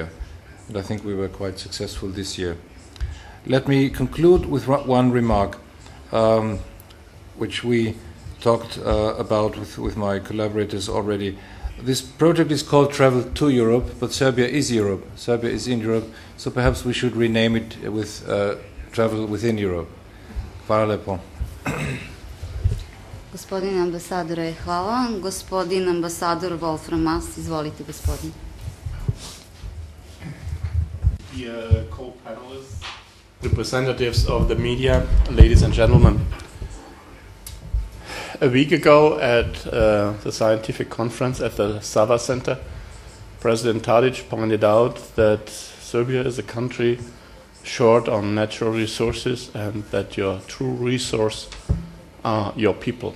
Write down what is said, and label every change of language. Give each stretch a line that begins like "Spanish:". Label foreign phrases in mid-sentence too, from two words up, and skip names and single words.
English: And I think we were quite successful this year. Let me conclude with one remark, which we talked about with my collaborators already. This project is called Travel to Europe, but Serbia is Europe. Serbia is in Europe, so perhaps we should rename it with Travel within Europe.
Serbian: Hvala lepo. Gospodine ambasadore, hvala vam. Gospodin ambasador Wolfram Mast, izvolite gospodin.
English: The co-panelists, representatives of the media, ladies and gentlemen. A week ago at the scientific conference at the Sava Center, President Tadic pointed out that Serbia is a country short on natural resources and that your true resource are your people.